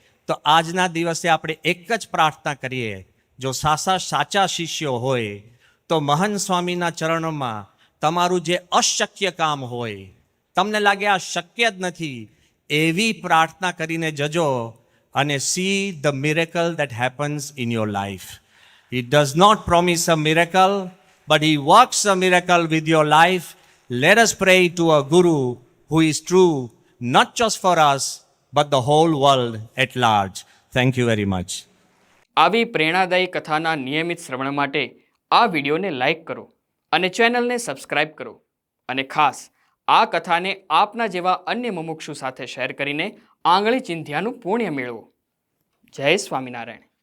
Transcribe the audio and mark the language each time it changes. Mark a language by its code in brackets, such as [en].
[gu] તો આજના દિવસે આપણે એક જ પ્રાર્થના કરીએ, જો સાચા શિષ્યો હોય તો મહંત સ્વામીના ચરણોમાં તમારું જે અશક્ય કામ હોય, તમને લાગે આ શક્ય જ નથી, એવી પ્રાર્થના કરીને જજો અને [en] See the miracle that happens in your life. He does not promise a miracle, but he works a miracle with your life. Let us pray to a Guru who is true, not just for us, but the whole world at large. Thank you very much. [gu] આવી પ્રેરણાદાયી કથાના નિયમિત શ્રવણ માટે આ વિડીયોને like કરો અને ચેનલને subscribe કરો. અને ખાસ આ કથાને આપના જેવા અન્ય મુમુક્ષુ સાથે શેર કરીને આંગળી ચિંધ્યાનું પુણ્ય મેળવો. જય સ્વામિનારાયણ.